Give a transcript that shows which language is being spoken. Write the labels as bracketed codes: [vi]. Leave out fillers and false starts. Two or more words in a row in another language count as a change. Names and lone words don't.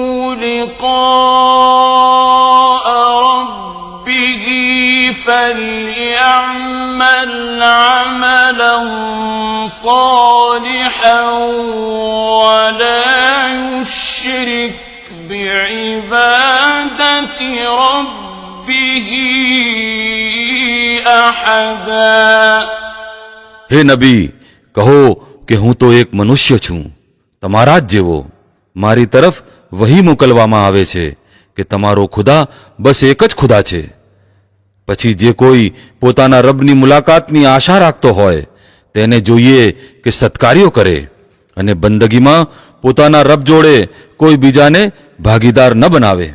[ar] لقاء ربه فليعمل عملا صالحا ولا يشرك بعبادة ربه أحدا. [gu] હે નબી, કહો કે હું તો એક મનુષ્ય છું, તમારા જ જેવો. મારી તરફ વહી મોકલવામાં આવે છે કે તમારો ખુદા બસ એક જ ખુદા છે. પછી જે કોઈ પોતાના રબની મુલાકાતની આશા રાખતો હોય તેને જોઈએ કે સત્કાર્યો કરે અને બંદગીમાં પોતાના રબ જોડે કોઈ બીજાને ભાગીદાર ન બનાવે.